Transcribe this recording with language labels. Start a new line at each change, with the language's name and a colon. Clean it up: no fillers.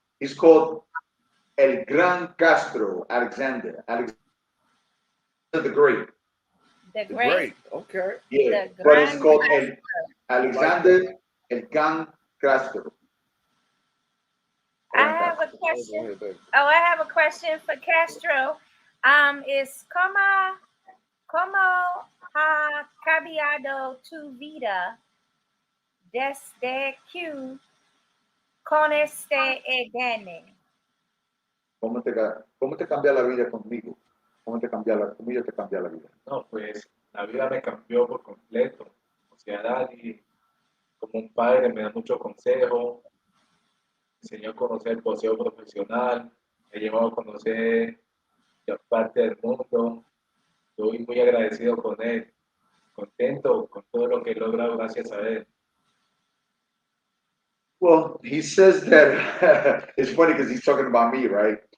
English: He's called El Gran Castro, Alexander the Great. The Great. Okay. Yeah, but it's called Alexander El Gran Castro. I have a question. I have a question for Castro. Is
Spanish: ¿Cómo ha cambiado tu vida desde que conociste a Danny? ¿Cómo te cambia la vida conmigo? ¿Cómo yo te cambia la vida? No, pues la vida me cambió por completo. O sea, Danny, como un padre, me da mucho consejo, me enseñó a conocer el boxeo profesional, me llevó a conocer la parte del mundo. Estoy muy agradecido con él, contento con todo lo que he logrado gracias a él.
English: Well, he says that it's funny because he's talking about me, right?